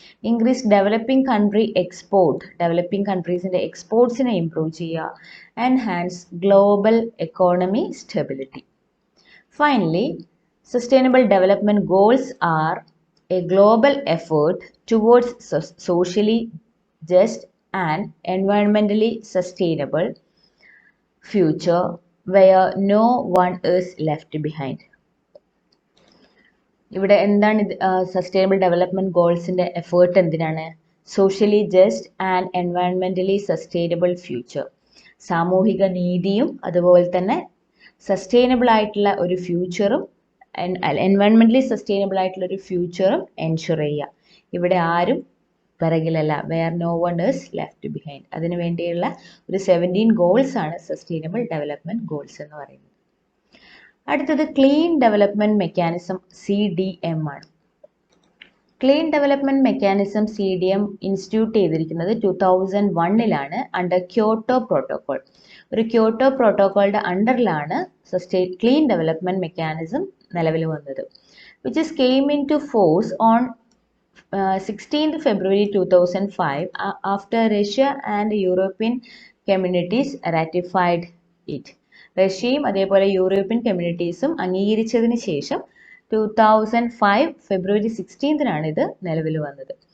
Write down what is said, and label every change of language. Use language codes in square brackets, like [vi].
[en] Increase developing country export. [ml] Developing കൺട്രീസിൻ്റെ എക്സ്പോർട്സിനെ improve ചെയ്യുക. [en] Enhance global economy stability. Finally, Sustainable Development Goals are a global effort towards socially just and environmentally sustainable future where no one is left behind. [ml] ഇവിടെ എന്താണ് sustainable development ഗോൾസിൻ്റെ effort? എന്തിനാണ്? [en] Socially just and എൻവയൺമെൻ്റലി sustainable future. [ml] സാമൂഹിക നീതിയും അതുപോലെ തന്നെ sustainable ആയിട്ടുള്ള ഒരു ഫ്യൂച്ചറും എൻവയൺമെൻ്റലി sustainable ആയിട്ടുള്ള ഒരു ഫ്യൂച്ചറും എൻഷുർ ചെയ്യുക. ഇവിടെ ആരും പിറകിലല്ല. [en] Where no one is left behind. [ml] അതിനു വേണ്ടിയുള്ള ഒരു 17 ഗോൾസ് ആണ് സസ്റ്റൈനബിൾ ഡെവലപ്മെൻറ്റ് ഗോൾസ് എന്ന് പറയുന്നത്. അടുത്തത് ക്ലീൻ ഡെവലപ്മെൻറ്റ് മെക്കാനിസം CDM ആണ്. Clean development mechanism CDM institute ചെയ്തിരിക്കുന്നത് 2001 അണ്ടർ ക്യോട്ടോ പ്രോട്ടോകോൾ. ഒരു ക്യോട്ടോ പ്രോട്ടോകോളിൻ്റെ അണ്ടറിലാണ് ക്ലീൻ ഡെവലപ്മെൻറ്റ് മെക്കാനിസം നിലവിൽ വന്നത്. [en] Which is came into force on 16th February 2005 after Russia and European communities ratified it. [ml] റഷ്യയും അതേപോലെ European കമ്മ്യൂണിറ്റീസും അംഗീകരിച്ചതിന് ശേഷം 2005 February 16 ഇത് നിലവിൽ വന്നത്.